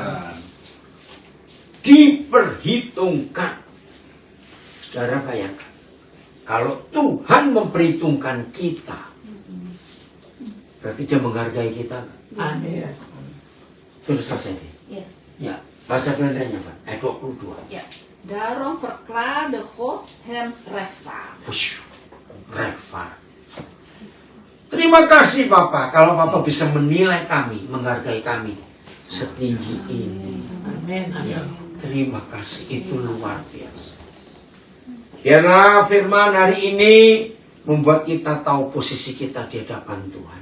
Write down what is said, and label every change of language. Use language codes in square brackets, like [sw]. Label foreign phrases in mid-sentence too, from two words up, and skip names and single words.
[id] Diperhitungkan. Saudara bayangkan. Kalau Tuhan memperhitungkan kita, berarti dia menghargai kita. Amin. Sudah selesai. Ja. Ya, bahasa Belandanya Pak. Ayat 22. Ja. [nl] Daarom verklaarde God hem rechtvaardig. [id] Wush, rechtvaardig. Terima kasih Bapak. Kalau Bapak bisa menilai kami, menghargai kami setinggi ini. Amin. Amin. Terima kasih, itu luar biasa. Biarlah firman hari ini membuat kita tahu posisi kita di hadapan Tuhan.